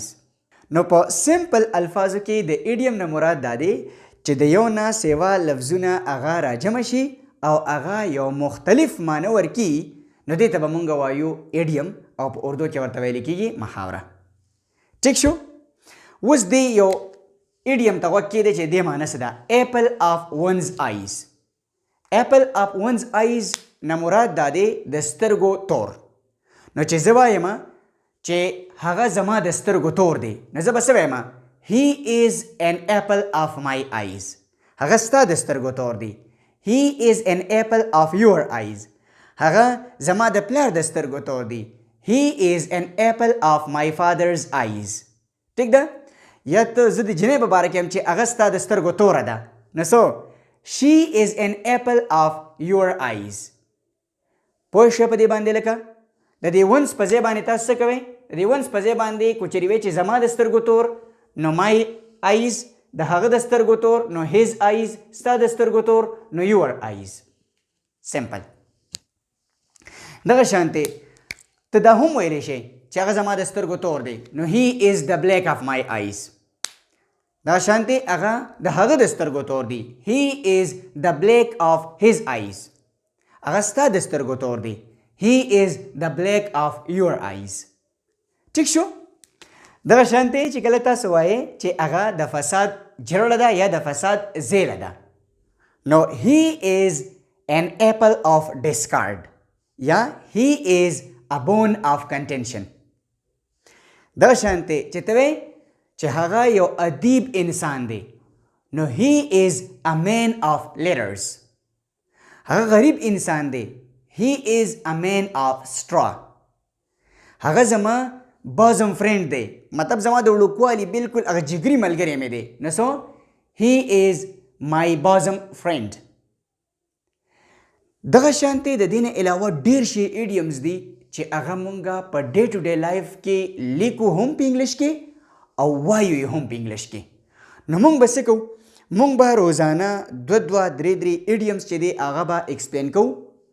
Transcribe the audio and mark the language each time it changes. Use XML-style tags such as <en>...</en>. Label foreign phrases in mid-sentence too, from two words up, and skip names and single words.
<ps>نو په سمپل الفاظو کې د ایډیم نه مراد دا دی چې د یو نه سیوا لفظونه هغه راجمع شي او هغه یو مختلف معنی ورکي، نو دې ته به مونږ وایو ایډیم او په اردو کې ورته ویل کېږي محاوره. ټیک شو، اوس دی یو ایډیم ته غوږ کېدی چې دې معنی څه ده،</ps> <en>apple of one's eyes. apple of one's eyes</en> <ps>نه مراد دا دی د سترګو تور. نو چې زه وایم چې هغه زما د سترګو تور دی نو زه به څه وایم،</ps> <en>he is an apple of my eyes.</en> <ps>هغه ستا د سترګو تور دی،</ps> <en>he is an apple of your eyes.</en> <ps>هغه زما د پلار د سترګو تور دی،</ps> <en>he is an apple of my father's eyes.</en> <ps>ټیک ده، یا ته زه د جنۍ په باره کې یم چې هغه ستا د سترګو توره ده نو څو،</ps> <en>she is an apple of your eyes.</en> <ps>پوه شوې په دې باندې، لکه د دې ونس په ځای باندې تاسو څه کوئ، د دې ونس په ځای باندې که چېرې وایئ چې زما د سترګو تور نو</ps> <en>my eyes,</en> <ps>د هغه د سترګو تور نو</ps> <en>his eyes,</en> <ps>ستا د سترګو تور نو</ps> <en>your eyes.</en> <ps>سمپل. دغه شانتې ته دا هم ویلی شئ چې هغه زما د سترګو تور دی نو</ps> <en>he is the black of my eyes.</en> <ps>دا شانتې هغه د هغه د سترګو تور دی،</ps> <en>he is the black of his eyes.</en> <ps>هغه ستا د سترګو تور دی،</ps> <en>he is the black of your eyes.</en> <ps>ټیک شو، دغه شانتې چې کله تاسو وایئ چې هغه د فساد جرړه ده یا د فساد زیله ده نو</ps> <en>he is an apple of discord</en> <ps>یا</ps> <en>he is a bone of contention.</en> <ps>دا شانتې چې ته وایې چې هغه یو ادیب انسان دی نو</ps> <en>he is a man of letters.</en> <ps>هغه غریب انسان دی،</ps> <en>he is a man of straw.</en> <ps>هغه زما</ps> <en>bosom friend</en> <ps>دی، مطلب زما د وړوکوالي بالکل هغه جګري ملګری مې دی نو څو،</ps> <en>he is my bosom friend.</en> <ps>دغه شانتې د دې نه علاوه ډېر شي ایډیمز دي چې هغه مونږه په</ps> <en>day to day life</en> <ps>کې لیکو هم په انګلیش کې او وایو یې هم په انګلیش کې. نو مونږ به څه کوو، مونږ به روزانه دوه درې ایډیمز چې دی هغه به ایکسپلین کوو.</ps>